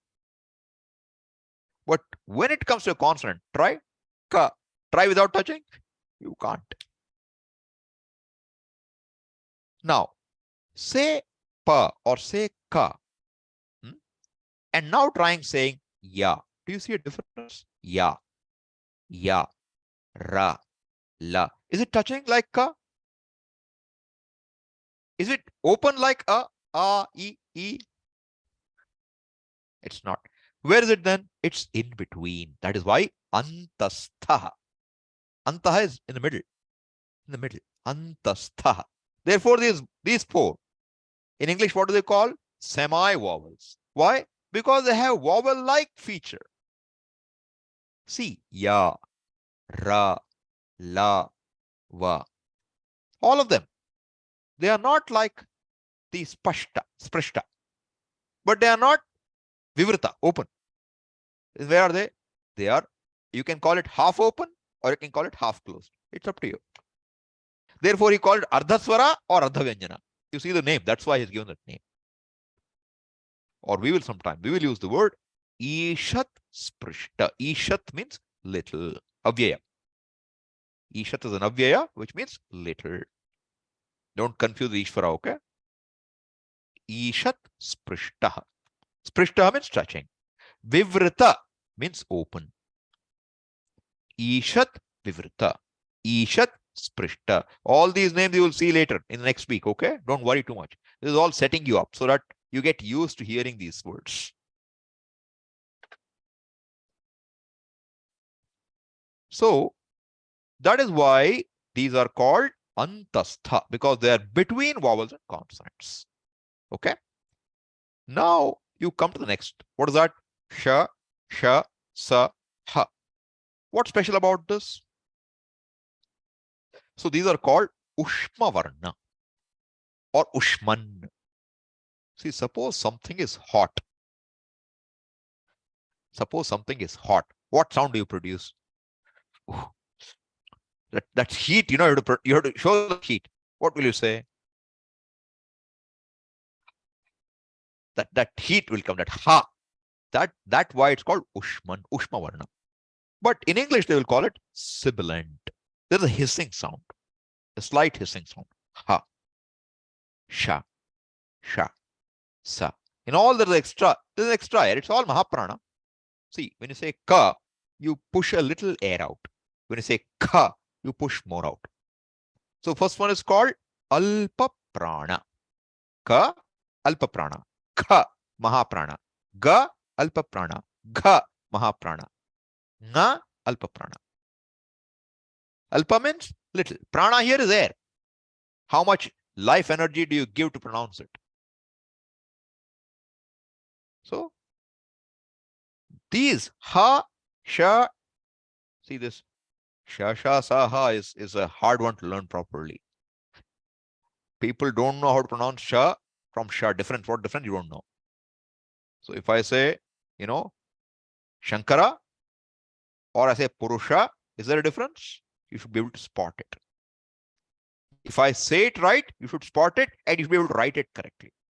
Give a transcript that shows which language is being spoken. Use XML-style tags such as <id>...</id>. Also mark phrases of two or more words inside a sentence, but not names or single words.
<en>But when it comes to a consonant, try ka. Try without touching. You can't. Now, say pa or say ka. And now trying saying ya. Do you see a difference? Ya, ra, la. Is it touching like ka? Is it open like e? It's not. Where is it then? It's in between. That is why antastha. Antaha is in the middle. In the middle. Antastha. Therefore, these 4. In English, what do they call? Semi-vowels. Why? Because they have vowel-like feature. See, ya, ra, la, va. All of them. They are not like the</en> <sa>spashta, sprishta.</sa> <en>But they are not vivrita, open. Where are they? They are, you can call it half open or you can call it half closed. It's up to you. Therefore, he called it ardhaswara or ardhavyanjana. You see the name, that's why he's given that name. Or we will use the word</en> <sa>ishat sprishta.</sa> <en>Ishat means little. Avyaya. Ishat is an avyaya, which means little. Don't confuse Ishvara, okay?</en> <sa>Ishat sprishta.</sa> <en>Sprishta means touching. Vivrita means open.</en> <sa>Ishat vivrita. Ishat sprishta.</sa> <en>All these names you will see later in the next week, okay? Don't worry too much. This is all setting you up so that you get used to hearing these words. So that is why these are called antastha, because they are between vowels and consonants. Okay. Now you come to the next. What is that? Sha, sha, sa, ha. What's special about this? So these are called</en> <sa>ushma varna</sa> <en>or ushman. See, suppose something is hot. Suppose something is hot. What sound do you produce? That's heat, you have to show the heat. What will you say? That heat will come, that ha. That why it's called ushman,</en> <sa>ushma varna.</sa> <en>But in English, they will call it sibilant. There's a hissing sound, a slight hissing sound. Ha, sha, sha, sa. In all, there's an extra air. It's all mahaprana. See, when you say ka, you push a little air out. When you say ka, you push more out. So first one is called</en> <sa>alpa prana. Ka, alpa prana. Kha, mahaprana. Ga, alpa prana. Gha, mahaprana.</sa> <en>Nga,</en> <sa>alpa prana.</sa> <en>Alpa means little. Prana here is air. How much life energy do you give to pronounce it? So these ha, sha, see this sha, sha, sa, ha is a hard one to learn properly. People don't know how to pronounce sha from sha. Different, what different, you don't know. So if I say, Shankara, or I say Purusha, is there a difference? You should be able to spot it. If I say it right, you should spot it and you should be able to write it correctly.</en>